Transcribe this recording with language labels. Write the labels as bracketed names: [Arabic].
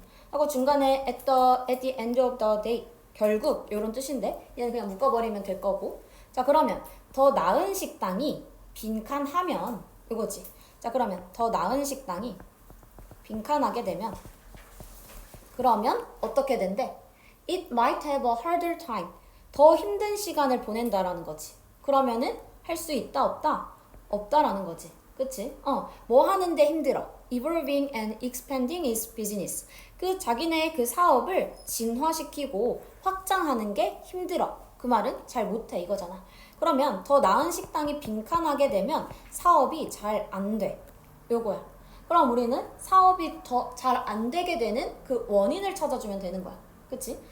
[Korean] 하고 중간에 [English] at the end of the day [Korean] 결국 이런 뜻인데 얘는 그냥 묶어버리면 될 거고. 자 그러면 더 나은 식당이 빈칸하면 이거지. 자 그러면 더 나은 식당이 빈칸하게 되면 그러면 어떻게 된대? [English] It might have a harder time. [Korean] 더 힘든 시간을 보낸다라는 거지. 그러면은 할 수 있다 없다? 없다라는 거지. 그치? 뭐 하는데 힘들어? [English] Evolving and expanding its business. [Korean] 그 자기네 그 사업을 진화시키고 확장하는 게 힘들어. 그 말은 잘 못해 이거잖아. 그러면 더 나은 식당이 빈칸하게 되면 사업이 잘 안 돼. 요거야. 그럼 우리는 사업이 더 잘 안 되게 되는 그 원인을 찾아주면 되는 거야. 그치?